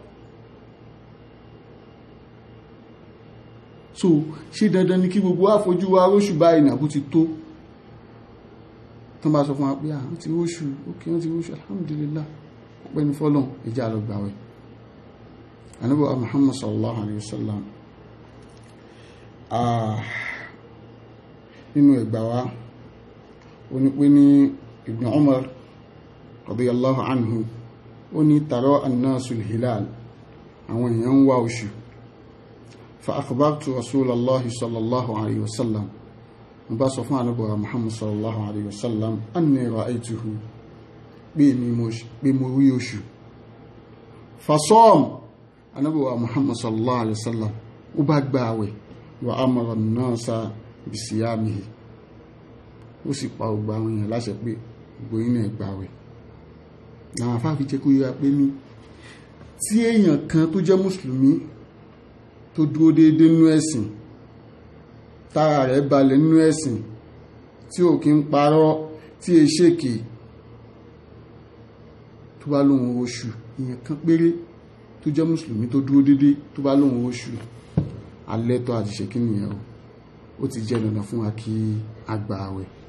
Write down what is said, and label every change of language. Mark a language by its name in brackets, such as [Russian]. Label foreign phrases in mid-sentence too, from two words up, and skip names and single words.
[Yoruba] So ṣé dandan ni kí gbogbo wa fojú wa róṣù báyìí nàbó ti tó? Tán bá sọ fún wa pé wọ́n ti róṣù, ókè wọ́n ti róṣù, alhamdulillah, ọpẹ́ ní fọ́lọ́run, ẹjá lọ gbààwẹ̀. Ànábì wa Muhammad [Arabic] صلى الله عليه وسلم [Yoruba] nínú ẹgbà wa ó ní pé ní Ibn Umar [Arabic] رضي الله عنه [Yoruba] ó ní [Arabic] تراءى الناس الهلال, [Yoruba] àwọn èèyàn ń wá oṣù. [Arabic] فأخبرت رسول الله صلى الله عليه وسلم, [Yoruba] mo bá sọ fún Ànábì wa Muhammad [Arabic] صلى الله عليه وسلم أني رأيته, [Yoruba] pé mo rí oṣù. Fasọ́m, Ànábì wa Muhammad [Arabic] صلى الله عليه وسلم [Yoruba] ó bá gba àwẹ̀, [Arabic] وأمر الناس بصيامه, [Yoruba] ó sì pa ọgbà àwọn èèyàn láṣẹ pé gbogbo iná ẹgbà àwẹ̀. Àwọn afáàfi jẹ́ kó yíra pé ní tí èèyàn kan tó jẹ́ mùsùlùmí tó dúró déédéé nínú ẹ̀sìn, tára rẹ̀ balẹ̀ nínú ẹ̀sìn, tí ò kí ń parọ́, tí è ṣèké, tó bá lóhun oṣù, èèyàn kan péré tó jẹ́ mùsùlùmí tó dúró déédéé tó bá lóhun oṣù, alẹ́tọ̀ àti ṣe kí nìyẹn ó ti jẹ́ dandan fún wa kí a gba àwẹ̀.